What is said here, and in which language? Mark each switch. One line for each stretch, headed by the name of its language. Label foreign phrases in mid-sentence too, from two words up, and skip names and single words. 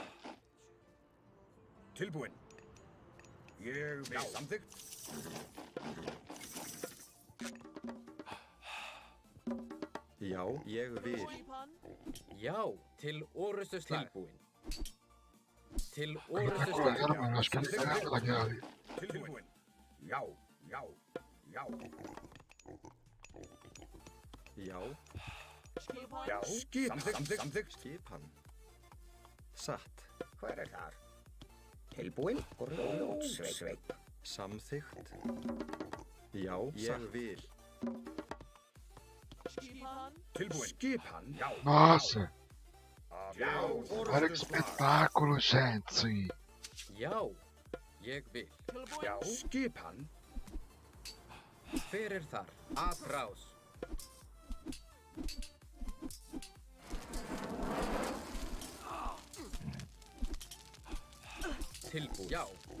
Icelandic: Tilbúin. Ég vil. Samþykkt. Já, ég vil. Skipan. Já, til orrustuslag. Tilbúin. Til
Portuguese: Agora,
Icelandic: orrustuslag.
Portuguese: mano, acho que ele tá na guerra ali.
Icelandic: Tilbúin. Já. Já. Skipan. Já. Samþykkt. Skipan. Satt. Hver þar? Tilbúin. Grjótsveit. Samþykkt. Já, ég vil. Skipan. Tilbúin. Skipan. Já.
Portuguese: Nossa,
Icelandic: Já.
Portuguese: olha que espetáculo, gente.
Icelandic: Já, ég vil. Tilbúin. Já. Skipan. Hver þar? Atrás. Tilbúin. Já.